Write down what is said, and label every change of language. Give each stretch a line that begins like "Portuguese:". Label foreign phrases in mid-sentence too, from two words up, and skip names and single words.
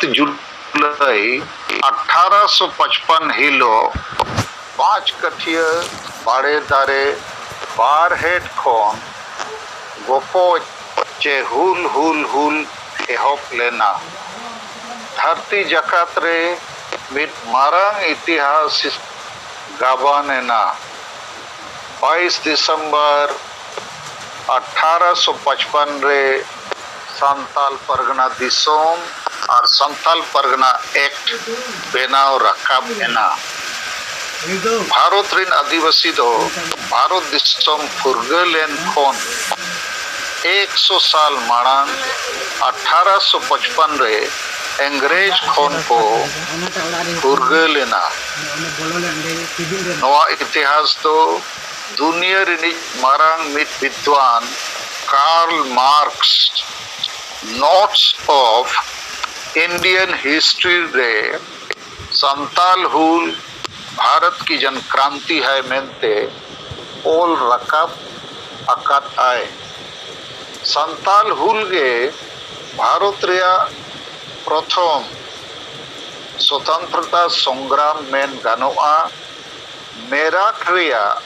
Santali: जुलाई 1855 हिलो 5 कठिया बाड़े दारे बार हेड खोन गोपो चे हुल हुल हुल एहप लेना धरती जकात रे मिट मारंग इतिहास गाबानेना 22 दिसंबर 1855 रे संताल परगना दिसोम और संताल परगना एक्ट बेनाव रकाब एना भारत रिन आदिवासी दो भारत दिसोम फुरगलेन खोन 100 साल माड़ांग 1855 रे अंग्रेज खोन को फुरगलेना नवा इतिहास तो दुनिया रिनिज मारांग मित विद्वान कार्ल मार्क्स नोट्स ऑफ इंडियन हिस्ट्री रे संताल हुल
Hindi: भारत की जन क्रांति है
Santali: मेनते ओल रकाब अकात आए संताल हुल गे भारत रेया
Hindi: प्रथम स्वतंत्रता संग्राम
Santali: मेन गानोआ मेरठ रेया